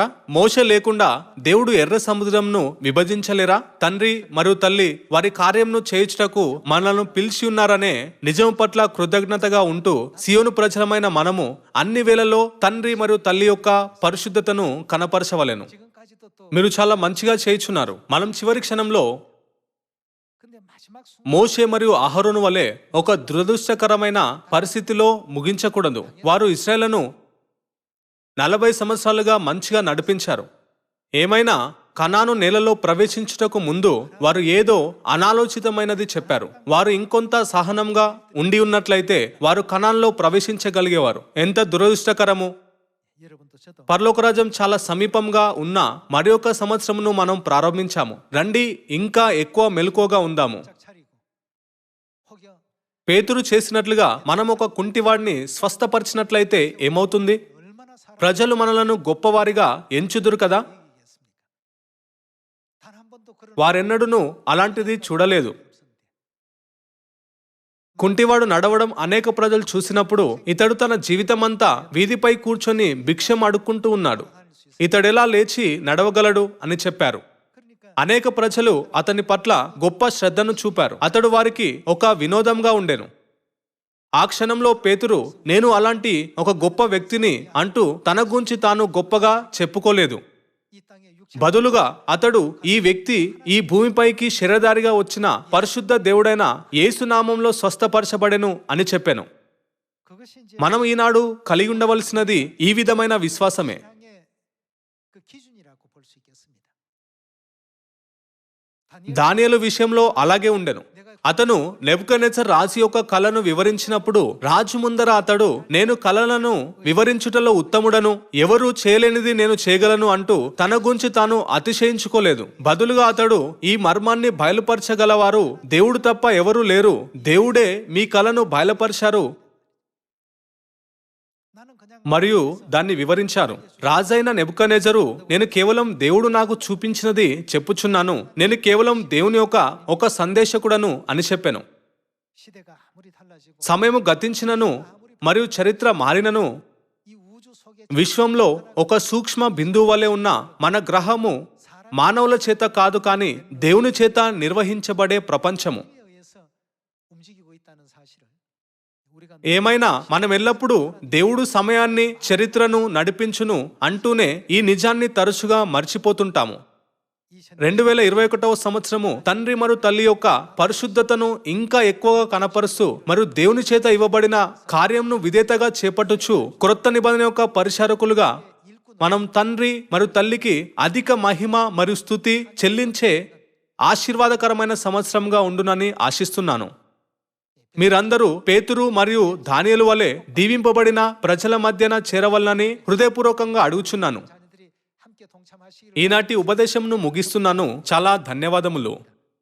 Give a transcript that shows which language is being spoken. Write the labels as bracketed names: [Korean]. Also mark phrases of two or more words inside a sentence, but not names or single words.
[Telugu] మోషే లేకుండా దేవుడు ఎర్ర సముద్రంను విభజించలేరా? తండ్రి మరియు తల్లి వారి కార్యంను చేయుటకు మనల్ని పిలిచి ఉన్నారనే నిజం పట్ల కృతజ్ఞతగా ఉంటూ సియోను ప్రజలమైన మనము అన్ని వేళల్లో తండ్రి మరియు తల్లి యొక్క పరిశుద్ధతను కనపరచవలెను. [Korean] 지금까지도 또 [Telugu] మీరు చాలా మంచిగా చేయుచున్నారు. మనం చివరి క్షణంలో [Korean] 근데 마지막 순간 [Telugu] మోషే మరియు అహరోను వలె ఒక దురదృష్టకరమైన పరిస్థితిలో ముగించకూడదు. వారు ఇశ్రాయేలును 40 సంవత్సరాలుగా మంచిగా నడిపించారు. ఏమైనా కనాను నేలలో ప్రవేశించుటకు ముందు వారు ఏదో అనాలోచితమైనది చెప్పారు. వారు ఇంకొంత సహనంగా ఉండి ఉన్నట్లయితే వారు కనాన్లో ప్రవేశించగలిగేవారు. ఎంత దురదృష్టకరము! [Korean] 여러분도 저도 [Telugu] పరలోక రాజ్యం చాలా సమీపంగా ఉన్న మరి ఒక సంవత్సరమును మనం ప్రారంభించాము. రండి ఇంకా ఎక్కువ మెలకువగా ఉందాము. [Korean] 짝 차리고 혹여 [Telugu] పేతురు చేసినట్లుగా మనం ఒక కుంటివాడిని స్వస్థపరిచినట్లయితే ఏమవుతుంది? [Korean] 얼마나 사랑 [Telugu] ప్రజలు మనలను గొప్పవారిగా ఎంచుదురు కదా. [Korean] 얘기겠습니까? 단 한 번도 그런 [Telugu] వారెన్నడూనూ అలాంటిది చూడలేదు. [Korean] 없었는데 [Telugu] కుంటివాడు నడవడం అనేక ప్రజలు చూసినప్పుడు ఇతడు తన జీవితమంతా వీధిపై కూర్చొని భిక్షం అడుక్కుంటూ ఉన్నాడు, ఇతడెలా లేచి నడవగలడు అని చెప్పారు. [Korean] 그러니까 [Telugu] అనేక ప్రజలు అతని పట్ల గొప్ప శ్రద్ధను చూపారు. అతడు వారికి ఒక వినోదంగా ఉండెను. ఆ క్షణంలో పేతురు నేను అలాంటి ఒక గొప్ప వ్యక్తిని అంటూ తన గురించి తాను గొప్పగా చెప్పుకోలేదు. [Korean] 이 땅에 [Telugu] బదులుగా అతడు ఈ వ్యక్తి ఈ భూమిపైకి శరీరధారిగా వచ్చిన పరిశుద్ధ దేవుడైన యేసు నామంలో స్వస్థపరచబడెను అని చెప్పాను. [Korean] 그것이 이제 [Telugu] మనం ఈనాడు కలిగి ఉండవలసినది ఈ విధమైన విశ్వాసమే. [Korean] 신앙의 그 기준이라고 볼 수 있겠습니다. 다니엘 [Telugu] దానియేలు విషయంలో అలాగే ఉండెను. అతను నెబుకద్నెజర్ రాజు యొక్క కళను వివరించినప్పుడు రాజు ముందర అతడు నేను కళలను వివరించుటలో ఉత్తముడను, ఎవరు చేయలేనిది నేను చేయగలను అంటూ తన గురించి తాను అతిశయించుకోలేదు. బదులుగా అతడు ఈ మర్మాన్ని బయలుపరచగలవారు దేవుడు తప్ప ఎవరూ లేరు, దేవుడే మీ కళను బయలుపరిచారు [Korean] 나는 그냥 [Telugu] మరియు దాన్ని వివరించారు. రాజైన నెబుకద్నెజరు నేను కేవలం దేవుడు నాకు చూపించినది చెప్పుచున్నాను, నేను కేవలం దేవుని యొక్క ఒక సందేశకుడను అని చెప్పాను. [Korean] 시대가 아무리 달라지고 [Telugu] సమయము గతించినను మరియు చరిత్ర మారినను [Korean] 이 우주 속에 [Telugu] విశ్వంలో ఒక సూక్ష్మ బిందువు వలె ఉన్న మన గ్రహము మానవుల చేత కాదు కానీ దేవుని చేత నిర్వహించబడే ప్రపంచము. [Korean] 에 의해서 움직이고 있다는 사실을 우리가 [Telugu] ఏమైనా మనం ఎల్లప్పుడూ దేవుడు సమయాన్ని చరిత్రను నడిపించును అంటూనే ఈ నిజాన్ని తరచుగా మర్చిపోతుంటాము. 2021వ సంవత్సరము తండ్రి మరియు తల్లి యొక్క పరిశుద్ధతను ఇంకా ఎక్కువగా కనపరుస్తూ మరియు దేవుని చేత ఇవ్వబడిన కార్యంను విధేయతగా చేపట్టుచు క్రొత్త నిబంధన యొక్క పరిచారకులుగా మనం తండ్రి మరియు తల్లికి అధిక మహిమ మరియు స్తుతి చెల్లించే ఆశీర్వాదకరమైన సంవత్సరంగా ఉండునని ఆశిస్తున్నాను. మీరందరూ పేతురు మరియు దానియేలు వలె దీవింపబడిన ప్రజల మధ్యన చేరవలనని హృదయపూర్వకంగా అడుగుచున్నాను. [Korean] 자녀들이 함께 동참하시기를 [Telugu] ఈనాటి ఉపదేశంను ముగిస్తున్నాను. చాలా ధన్యవాదములు.